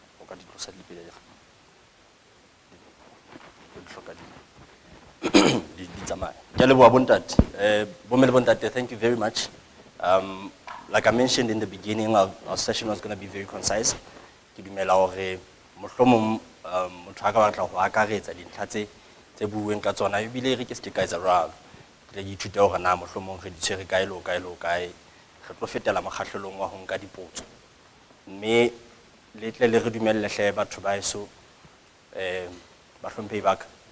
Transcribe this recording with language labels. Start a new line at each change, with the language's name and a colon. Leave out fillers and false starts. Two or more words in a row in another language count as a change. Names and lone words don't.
Southern Sotho: ka di tlosa di pele di tsamaya. Ke a leboha bontate. Bomme le bontate,
English: thank you very much. Like I mentioned in the beginning, our session was going to be very concise.
Southern Sotho: Ke dumela hore mohlomong motho a ka batla ho akaretsa dintlha tse buuweng ka tsona ebile re ke se ke ka etsa jwalo. Ke ithute hore na mohlomong re di tshwere kae le kae re tlo fetela mokgahlelong wa ho nka dipotso. Mme le tle le re dumelle hle batho ba eso ba hlomphehi ba ka.